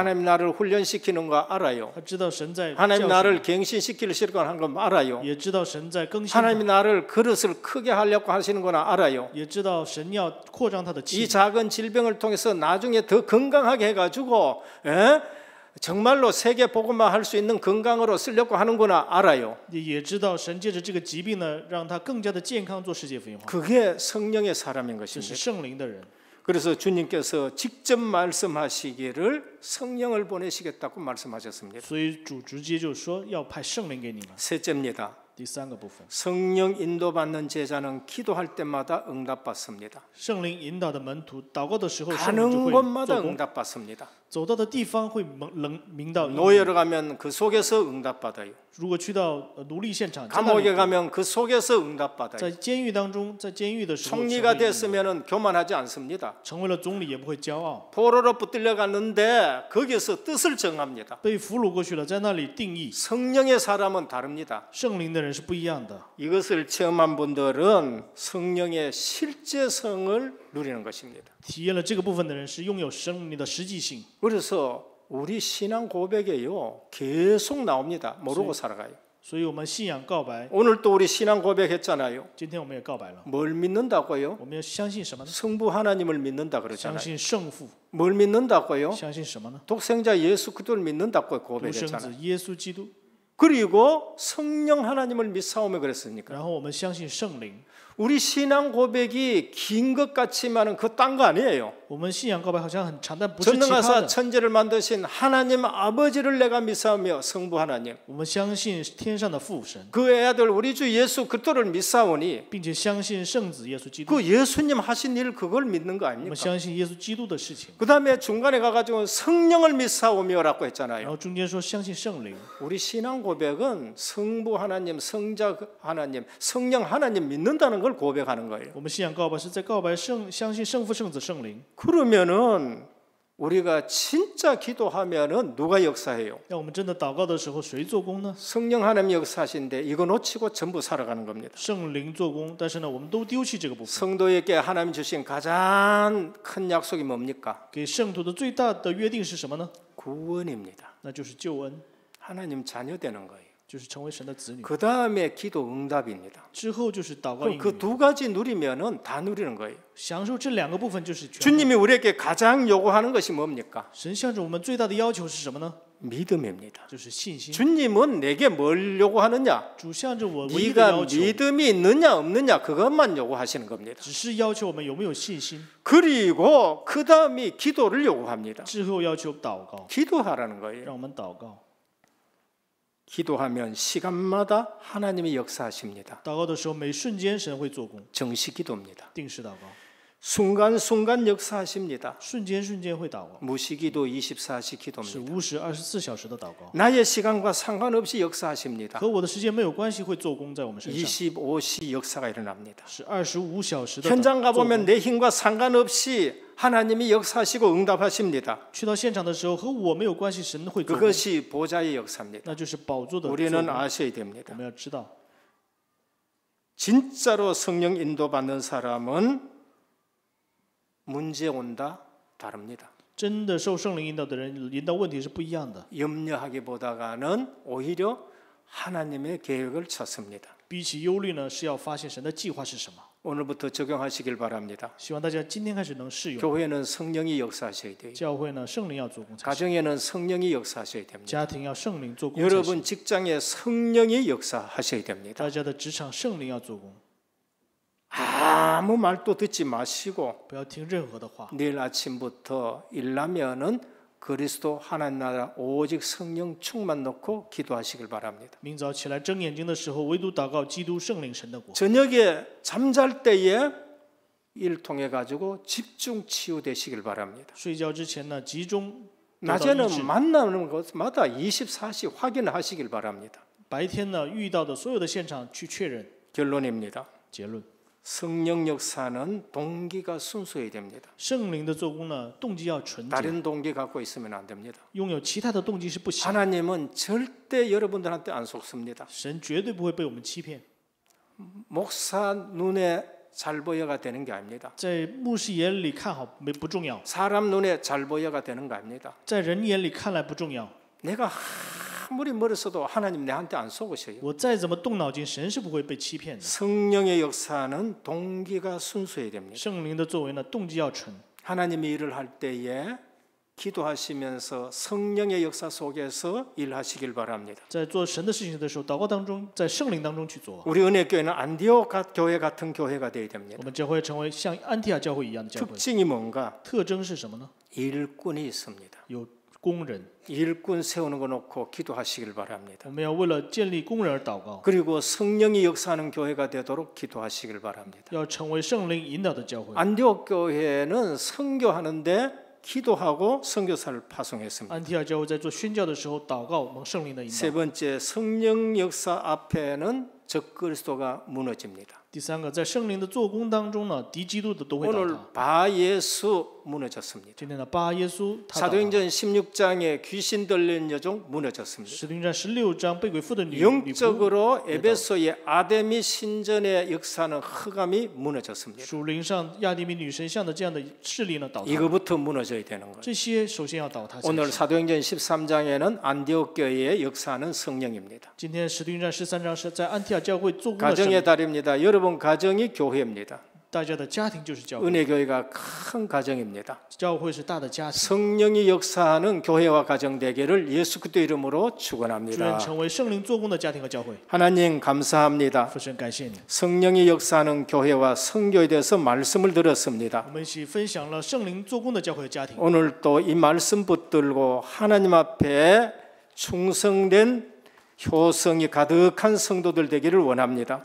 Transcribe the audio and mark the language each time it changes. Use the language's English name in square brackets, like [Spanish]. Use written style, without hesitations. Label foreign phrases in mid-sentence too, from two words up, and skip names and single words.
[Korean] 하나님 나를 훈련시키는 거 알아요. [Chinese] 他知道神在教 [Korean] 하나님 [Chinese] 训， [Korean] 나를 갱신시키려고 하는 거 알아요. [Chinese] 也知道神在更新 [Korean] 하나님 [Chinese] 他， [Korean] 나를 그릇을 크게 하려고 하시는 거나 알아요. [Chinese] 也知道神要扩张他的 [Korean] 이 [Chinese] 器皿， [Korean] 작은 질병을 통해서 나중에 더 건강하게 해가지고 정말로 세계 복음화 할 수 있는 건강으로 쓰려고 하는구나 알아요. [Chinese] 也知道神借着这个疾病呢，让他更加的健康做世界福音化， [Korean] 그게 성령의 사람인 [Chinese] 这是 [Korean] 것입니다. [Chinese] 圣灵的人。 [Korean] 그래서 주님께서 직접 말씀하시기를 성령을 보내시겠다고 말씀하셨습니다. [Chinese] 所以主直接就说要派圣灵给你们。 [Korean] 셋째입니다. [Chinese] 第三个部分， [Korean] 성령 인도받는 제자는 기도할 때마다 응답받습니다. [Chinese] 圣灵引导的门徒祷告的时候，圣灵 [Korean] 가는 [Chinese] 就会 [Korean] 곳마다 [Chinese] 做工， [Korean] 응답받습니다. [Chinese] 走到的地方会明到应允。 [Korean] 노예로 가면 그 속에서 응답받아요. [Chinese] 如果去到奴隶现场，在那 [Korean] 감옥에 [Chinese] 里 [Korean] 가면 그 속에서 응답받아요. [Chinese] 在监狱当中，在监狱的时候， [Korean] 총리가 됐으면 교만하지 않습니다. [Chinese] 成为了总理也不会骄傲。 [Korean] 포로로 붙들려 갔는데 거기서 뜻을 정합니다. [Chinese] 被俘虏过去了，在那里定义。 [Korean] 성령의 사람은 다릅니다. [Chinese] 圣灵的人是不一样的。 [Korean] 이것을 체험한 분들은 성령의 실제성을 누리는 것입니다. [Chinese] 体验了这个部分的人是拥有生命的实际性。 [Korean] 그래서 우리 신앙 고백에요 계속 나옵니다. 모르고 살아가요. [Chinese] 所以我们信仰告白， [Korean] 오늘 또 우리 신앙 고백했잖아요. [Chinese] 今天我们也告白了。 [Korean] 뭘 믿는다고요? [Chinese] 我们要相信什么呢？ [Korean] 성부 하나님을 믿는다 [Chinese] 相 [Korean] 그러잖아요. [Chinese] 信圣父。 [Korean] 뭘 믿는다고요? [Chinese] 相信什么呢？ [Korean] 독생자 예수 그리스도를 믿는다고 [Chinese] 独生子 [Korean] 고백했잖아요. [Chinese] 耶稣基督。 [Korean] 그리고 성령 하나님을 믿사오며 그랬으니까. [Chinese] 然后我们相信圣灵。 [Korean] 우리 신앙 고백이 긴 것 같지만은 그 딴 거 아니에요. [Chinese] 我们信仰告白好像很长，但不是其他 [Korean] 전능하사 [Chinese] 的。 [Korean] 천지를 만드신 하나님 아버지를 내가 믿사오며 성부 하나님 [Chinese] 我们相信天上的父神， [Korean] 그 애아들 우리 주 예수 그리스도를 믿사오니 [Chinese] 并且相信圣子耶稣基督。 [Korean] 그 예수님 하신 일 그걸 믿는 거 [Chinese] 我们 [Korean] 아닙니까? [Chinese] 相信耶稣基督的事情。 [Korean] 그 다음에 중간에 가가지고 성령을 믿사오며라고 [Chinese] 然 [Korean] 했잖아요. [Chinese] 后中间说相信圣灵。 [Korean] 우리 신앙 고백은 성부 하나님, 성자 하나님, 성령 하나님 믿는다는 걸 고백하는 거예요. [Chinese] 我们信仰告白是在告白相信圣父、圣子、圣灵。 [Korean] 그러면은 우리가 진짜 기도하면은 누가 역사해요? [Chinese] 让我们真的祷告的时候，谁做工呢？ [Korean] 성령 하나님 역사하신데 이거 놓치고 전부 살아가는 겁니다. [Chinese] 圣灵做工，但是呢，我们都丢弃这个部分。 [Korean] 성도에게 하나님 주신 가장 큰 약속이 뭡니까? [Chinese] 给圣徒的最大的约定是什么呢？ [Korean] 구원입니다. [Chinese] 那就是救恩， [Korean] 하나님 자녀 되는 거예요. [Chinese] 就是成为神的子女。 [Korean] 그 다음에 기도 응답입니다. [Chinese] 之后就是祷告 [Korean] 그럼 [Chinese] 应 [Korean] 그 [Chinese] 允， [Korean] 두 가지 누리면은 다 누리는 거예요. [Chinese] 享受这两个部分就是全部。 [Korean] 주님이 우리에게 가장 요구하는 것이 뭡니까? [Chinese] 神向着我们最大的要求是什么呢？ [Korean] 믿음입니다. [Chinese] 就是信心。 [Korean] 주님은 내게 뭘 요구하는 [Chinese] 主向着我唯一的 [Korean] 네가 [Chinese] 要求， [Korean] 믿음이 있느냐 없느냐 그것만 요구하시는 겁니다. [Chinese] 只是要求我们有没有信心， [Korean] 그리고 그 다음이 기도를 요구합니다. [Chinese] 之后要求祷告， [Korean] 기도하라는 거예요. [Chinese] 让我们祷告。 [Korean] 기도하면 시간마다 하나님이 역사하십니다. [Chinese] 祷告的时候，每瞬间神会做工， [Korean] 정시 기도입니다. [Chinese] 定时祷告， [Korean] 순간순간 역사하십니다. [Chinese] 瞬间瞬间会祷告， [Korean] 무시기도 24시 [Chinese] 是 [Korean] 기도입니다. [Chinese] 无时24小时的祷告， [Korean] 나의 시간과 상관없이 역사하십니다. [Chinese] 和我的时间没有关系，会做工在我们身上， [Korean] 25시 역사가 일어납니다. [Chinese] 是25小时的 [Korean] 현장 [Chinese] 做工 [Korean] 가보면 내 힘과 상관없이 하나님이 역사하시고 응답하십니다. [Chinese] 去到现场的时候，和我没有关系，神会做工， [Korean] 그것이 보좌의 역사입니다. [Chinese] 那就是宝座的做 [Korean] 우리는 [Chinese] 工。 [Korean] 아셔야 [Chinese] 我 [Korean] 됩니다. [Chinese] 们要知道， [Korean] 진짜로 성령 인도받는 사람은 문제 온다 다릅니다. [Chinese] 真的受圣灵引导的人，引导问题是不一样的。 [Korean] 염려하기보다는 오히려 하나님의 계획을 찾습니다. [Chinese] 比起忧虑呢，是要发现神的计划是什么。 [Korean] 오늘부터 적용하시길 바랍니다. [Chinese] 希望大家今天开始能适用。 [Korean] 교회는 성령이 역사하셔야 돼요. [Chinese] 教会呢，圣灵要做工才行； [Korean] 가정에는 성령이 역사하셔야 됩니다. [Chinese] 家庭要圣灵做工才行； [Korean] 여러분 직장에 성령이 역사하셔야 됩니다. [Chinese] 大家的职场圣灵要做工， [Korean] 아무 말도 듣지 마시고 [Chinese] 不要听任何的话。 [Korean] 내일 아침부터 일나면은 그리스도 하나님 나라 오직 성령 충만 놓고 기도하시길 바랍니다. [Chinese] 明早起来睁眼睛的时候，唯独祷告基督圣灵神的国。 [Korean] 저녁에 잠잘 때에 일 통해 가지고 집중 치유되시길 바랍니다. [Chinese] 睡觉之前呢，集中得到医治。 [Korean] 낮에는 만나는 곳마다 24시 확인하시길 바랍니다. [Chinese] 白天呢，遇到的所有的现场去确认。 [Korean] 결론입니다. [Chinese] 结论： [Korean] 성령 역사는 동기가 순수해야 됩니다. [Chinese] 圣灵的做工呢，动机要纯洁， [Korean] 다른 동기 갖고 있으면 안 됩니다. [Chinese] 拥有其他的动机是不行。 [Korean] 하나님은 절대 여러분들한테 안 속습니다. [Chinese] 神绝对不会被我们欺骗。 [Korean] 목사 눈에 잘 보여가 되는 게 아닙니다. [Chinese] 在牧师眼里看好不重要， [Korean] 사람 눈에 잘 보여가 되는 거 아닙니다. [Chinese] 在人眼里看来不重要。 [Korean] 내가 아무리 멀었어도 하나님 내한테 안 속으셔요. [Chinese] 我再怎么动脑筋，神是不会被欺骗的。 [Korean] 성령의 역사는 동기가 순수해야 됩니다. [Chinese] 圣灵的作为呢，动机要纯。 [Korean] 하나님이 일을 할 때에 기도하시면서 성령의 역사 속에서 일하시길 바랍니다. [Chinese] 在做神的事情的时候，祷告当中，在圣灵当中去做。 [Korean] 우리 은혜교회는 안디옥 교회 같은 교회가 되어야 [Chinese] 我 [Korean] 됩니다. [Chinese] 们教会成为像安提亚教会一样的教会。 [Korean] 특징이 뭔가? [Chinese] 特征是什么呢？ [Korean] 일꾼이 있습니다. [Chinese] 有工人， [Korean] 일꾼 세우는 거 놓고 기도하시길 바랍니다. [Chinese] 我们要为了建立工人而祷告， [Korean] 그리고 성령이 역사하는 교회가 되도록 기도하시길 바랍니다. [Chinese] 要成为圣灵引导的教会。 [Korean] 안디옥 교회는 선교하는데 기도하고 선교사를 파송했습니다. [Chinese] 安提亚教会在做宣教的时候，祷告蒙圣灵的引 [Korean] 세 [Chinese] 导。 [Korean] 번째, 성령 역사 앞에는 적그리스도가 무너집니다. [Chinese] 第三个，在圣灵的做工当中呢，敌基督的都会倒 [Korean] 오늘 [Chinese] 塌。 [Korean] 바 예수 무너졌습니다. [Chinese] 今天的巴耶稣他倒塌。 [Korean] 사도행전 16장에 귀신 들린 여종 무너졌습니다. [Chinese] 使徒行传16章被鬼附的女仆， [Korean] 영적으로 에베소의 아데미 신전의 역사는 흑암이 무너졌습니다. [Chinese] 属灵上亚迪米女神像的这样的势力呢倒塌。 [Korean] 이거부터 무너져야 되는 거예요. [Chinese] 这些首先要倒塌才行。 [Korean] 오늘 사도행전 13장에는 안디옥 교회의 역사는 성령입니다. [Chinese] 今天使徒行传13章是在安提亚教会做工的圣 [Korean] 가정의 [Chinese] 灵， [Korean] 달입니다. 여러분 가정이 교회입니다. [Chinese] 大家的家庭就是教会， [Korean] 은혜 교회가 큰 가정입니다. [Chinese] 教会是大的家庭。 [Korean] 성령이 역사하는 교회와 가정 되기를 예수 그리스도 이름으로 [Chinese] 祝愿 [Korean] 축원합니다. [Chinese] 成为圣灵做工的家庭和教会。 [Korean] 하나님 감사합니다. [Chinese] 父神，感谢你， [Korean] 성령이 역사하는 교회와 선교에 대해서 말씀을 들었습니다. [Chinese] 我们一起分享了圣灵做工的教会和家庭。 [Korean] 오늘 또 이 말씀 붙들고 하나님 앞에 충성된 효성이 가득한 성도들 되기를 원합니다.